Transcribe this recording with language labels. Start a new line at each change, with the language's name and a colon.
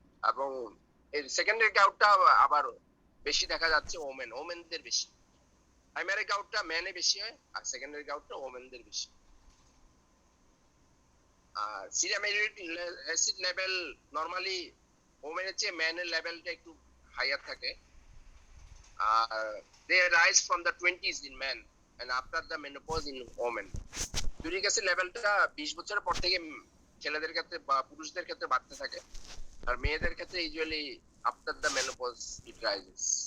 Bangla: এবং এই সেকেন্ডারি গাউটটা আবার বেশি দেখা যাচ্ছে ওমেনদের বেশি। প্রাইমারি গাউটটা মেনে বেশি হয়, আর সেকেন্ডারি গাউটটা ওমেনদের বেশি। আর serum uric acid level normally ওমেনের চেয়ে মেনের লেভেলটা একটু হাইয়ার থাকে।
English: আর they rise from the 20s in men and after the menopause in women.
Bangla: Uric acid লেভেলটা 20 বছরের পর থেকে ছেলেদের ক্ষেত্রে বা পুরুষদের ক্ষেত্রে বাড়তে থাকে, আর মেয়েদের ক্ষেত্রে usually
English: After the menopause it rises.